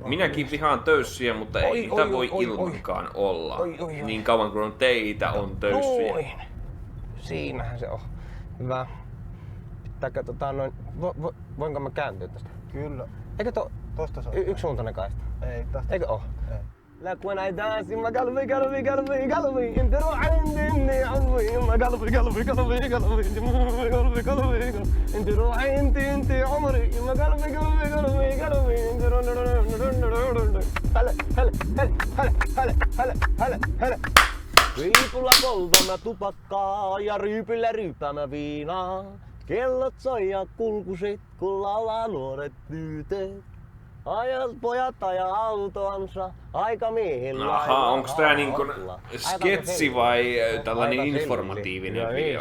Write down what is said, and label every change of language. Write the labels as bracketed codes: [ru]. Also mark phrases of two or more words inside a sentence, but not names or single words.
[fi] Minäkin vihaan töyssyjä, mutta ei niitä voi ilmankaan olla. Niin kauan kuin teitä on töyssyjä. Noin. Siinähän se on. Hyvä. Pitääkö voinko mä kääntyä tästä? Kyllä. Eikö tosta saa? Yksisuuntainen kaista? Ei, tästä. Eikö oo? Ei. [en] Like when I dance in my [ar] قلبي انت روح عندي عمري ما قلبي انت روحي انت عمري ما قلبي هلا [fi] Riipulla poltan mä tupakkaa ja ryypillä ryypään mä viinaa. Kellot soi ja kulkusit, kun laulaa nuoret tytöt. Ajat pojat ajaa autoansa aikamiehillä. Aha, onks tää niinku sketsi vai tällainen informatiivinen video?